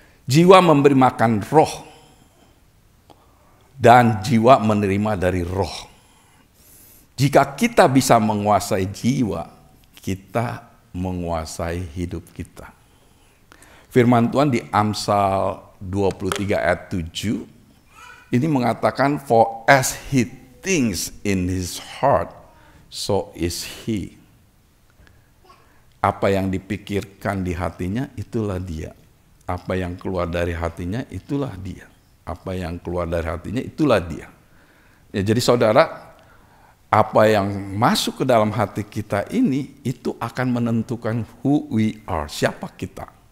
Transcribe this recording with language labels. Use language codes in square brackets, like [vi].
[id] Jiwa memberi makan roh dan jiwa menerima dari roh. Jika kita bisa menguasai jiwa, kita menguasai hidup kita. Firman Tuhan di Amsal 23 ayat 7 ini mengatakan, [en] for as he thinks in his heart, so is he. [id] Apa yang dipikirkan di hatinya, itulah dia. Apa yang keluar dari hatinya, itulah dia. Apa yang keluar dari hatinya, itulah dia. Ya, jadi saudara, apa yang masuk ke dalam hati kita ini, itu akan menentukan [en] who we are, [id] siapa kita.